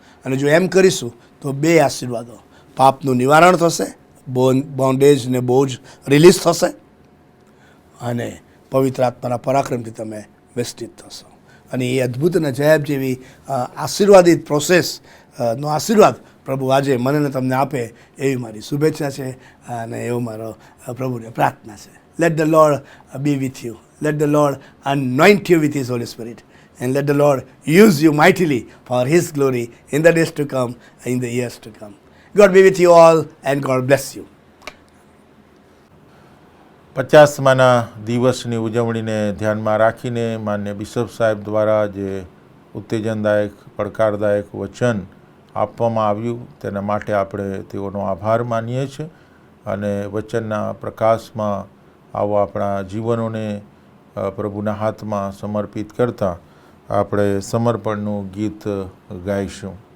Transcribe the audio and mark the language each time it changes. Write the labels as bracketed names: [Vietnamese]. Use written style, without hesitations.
[Gujarati] અને જો એમ કરીશું તો 2 આશીર્વાદો, પાપનું નિવારણ થશે, બોન્ડેજ ને બોજ રિલીઝ થશે અને પવિત્ર આત્માના પરાક્રમથી તમે વેષ્ટિત થશો. અને એ અદ્ભુત અને અજાયબ જેવી આશીર્વાદિત પ્રોસેસનો આશીર્વાદ પ્રભુ આજે મને તમને આપે એવી મારી શુભેચ્છા છે અને એવો મારો પ્રભુને પ્રાર્થના છે. [English] Let the Lord be with you. Let the Lord anoint you with his Holy Spirit and let the Lord use you mightily for his glory in the days to come, in the years to come. God be with you all and God bless you. [Gujarati] 50માના દિવસની ઉજવણીને ધ્યાનમાં રાખીને માન્ય bishop સાહેબ દ્વારા જે ઉત્તેજનદાયક, પડકારદાયક વચન આપવામાં આવ્યું તેના માટે આપણે તેઓનો આભાર માનીએ છીએ અને વચનના પ્રકાશમાં આવો આપણા જીવનોને પ્રભુના હાથમાં સમર્પિત કરતાં આપણે સમર્પણનું ગીત ગાઈશું.